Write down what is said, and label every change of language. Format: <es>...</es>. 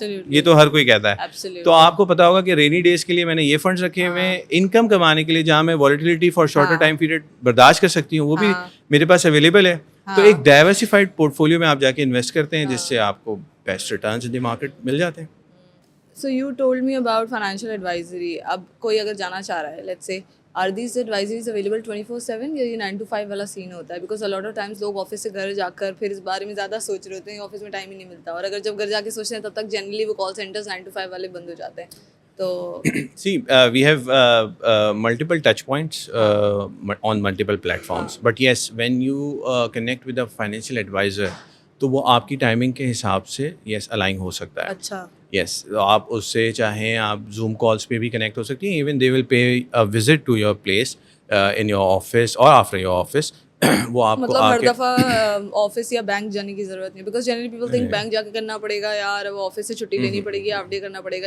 <ur>یہ تو ہر کوئی کہتا ہے. تو آپ کو پتا ہوگا کہ رینی ڈیز کے لیے میں نے یہ فنڈس رکھے ہوئے ہیں, انکم کمانے کے لیے جہاں میں volatility for shorter time period برداشت کر سکتی ہوں وہ بھی میرے پاس اویلیبل ہے. تو ایک ڈائیورسیفائڈ پورٹ فولیو میں آپ جا کے انویسٹ کرتے ہیں, جس سے آپ کو best returns in the market مل جاتے ہیں.</ur> <en>So you told me about financial advisory.</en> <ur>اب کوئی اگر جانا چاہ رہا ہے,</ur> <en>let's say, are these advisories available 24/7</en> <ur>یا یہ 9 to 5 والا سین ہوتا ہے؟</ur> <en>because a lot of times</en> <ur>لوگ آفس سے گھر جا کر پھر اس بارے میں زیادہ سوچ رہے ہوتے ہیں, آفس میں ٹائم ہی نہیں ملتا, اور اگر جب گھر جا کے سوچتے ہیں تب تک جنرلی وہ کال سینٹرز 9 to 5 والے بند ہو جاتے ہیں. تو</ur> <en>see we have multiple touch points on multiple platforms, but yes, when you connect with a financial advisor</en> <ur>تو وہ آپ کی ٹائمنگ کے حساب سے یس الائن ہو سکتا ہے. اچھا,</ur> <en>yes,</en> <ur>آپ اس سے چاہیں آپ زوم کالس پہ بھی کنیکٹ ہو سکتی ہیں,</ur> <en>Even they will pay visit to your place in your office اور after your office.</en> <ur>وہ آپ کو مطلب ہر دفعہ آفس یا بینک جانے کی ضرورت نہیں,</ur> <en>because generally people think</en> <ur>bank جا کے کرنا پڑے گا, یار وہ آفس سے چھٹی لینی پڑے گی, ہاف ڈے کرنا پڑے گا.</ur>